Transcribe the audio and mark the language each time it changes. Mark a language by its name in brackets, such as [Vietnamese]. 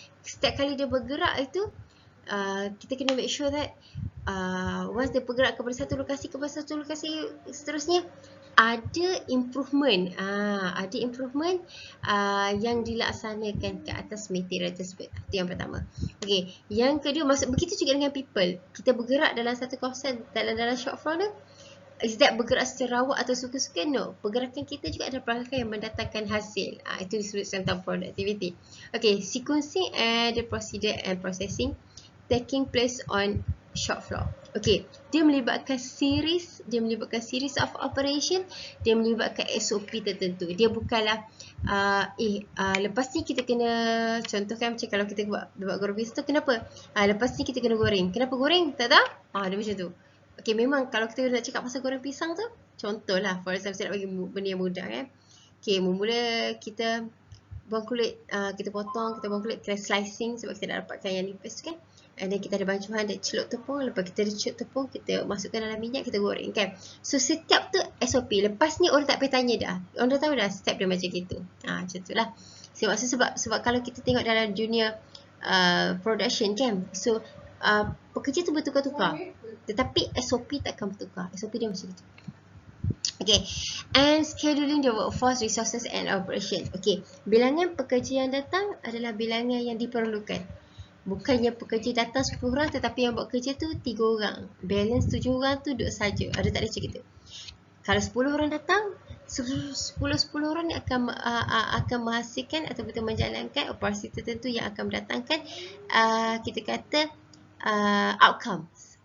[Malay] Setiap kali dia bergerak itu, kita kena [English] make sure that once [Malay] dia bergerak kepada satu lokasi seterusnya, ada improvement, yang dilaksanakan ke atas material tersebut. Itu yang pertama. Okay, yang kedua, maksud begitu juga dengan people. Kita bergerak dalam satu kawasan, dalam shop floor tu, [English] is that [Malay] bergerak secara awak atau suka-suka? No. Pergerakan kita juga ada pergerakan yang mendatangkan hasil. Itu disebut tentang productivity. [English] Okay, sequencing and the procedure and processing taking place on shop floor. [Malay] Okay, dia melibatkan [English] series of operation, [Malay] dia melibatkan SOP tertentu. Dia bukanlah lepas ni kita kena, contohkan macam kalau kita buat goreng pisang tu, kenapa? Lepas ni kita kena goreng. Kenapa goreng? Tak tahu? Dia macam tu. Okay, memang kalau kita nak cakap pasal goreng pisang tu, contohlah, for example, saya nak bagi benda yang mudah kan. Okay, mula kita buang kulit, kita potong, kita buang kulit, kita slicing sebab kita nak dapatkan yang nipis kan. And then kita ada bancuhan, ada celup tepung. Lepas kita ada celup tepung, kita masukkan dalam minyak, kita goreng kan. So setiap tu SOP. Lepas ni orang tak payah tanya dah. Orang dah tahu dah step dia macam gitu. Macam tu lah. Sebab kalau kita tengok dalam dunia production kan. So pekerja tu bertukar-tukar. Tetapi SOP takkan bertukar. SOP dia macam itu. [English] Okay, and scheduling the workforce, resources and operation. [Malay] Okay, bilangan pekerja yang datang adalah bilangan yang diperlukan. Bukannya pekerja datang 10 orang tetapi yang buat kerja tu 3 orang. Balance 7 orang tu duduk saja. Ada tak ada macam gitu. Kalau 10 orang datang, 10 orang ni akan menghasilkan atau betul menjalankan operasi tertentu yang akan mendatangkan kita kata outcomes.